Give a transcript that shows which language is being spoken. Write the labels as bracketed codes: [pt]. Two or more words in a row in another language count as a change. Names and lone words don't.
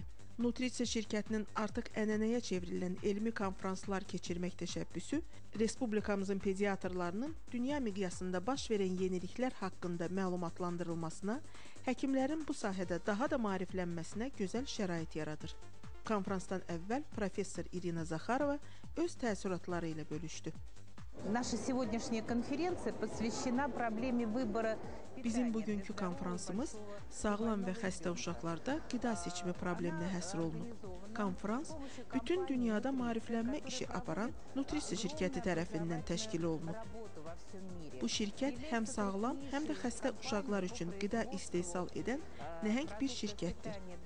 [az] Nutrisiya şirkətinin artıq ənənəyə çevrilən elmi konfranslar keçirmək təşəbbüsü Respublikamızın pediatrlarının dünya miqyasında baş verən yeniliklər haqqında məlumatlandırılmasına, həkimlərin bu sahədə daha da maariflənməsinə gözəl şərait yaradır. Konfransdan əvvəl professor İrina Zaxarova öz təəssüratları ilə bölüşdü. [ru] Наша сегодняшняя конференция посвящена проблеме выбора. [az] Bizim bugünkü konfransımız sağlam və xəstə uşaqlarda qida seçimi probleminə həsr olunub. Konfrans bütün dünyada maariflənmə işi aparan Nutrisiya şirkəti tərəfindən təşkil olunub. Bu şirkət həm sağlam, həm də xəstə uşaqlar üçün qida istehsal edən nəhəng bir şirkətdir.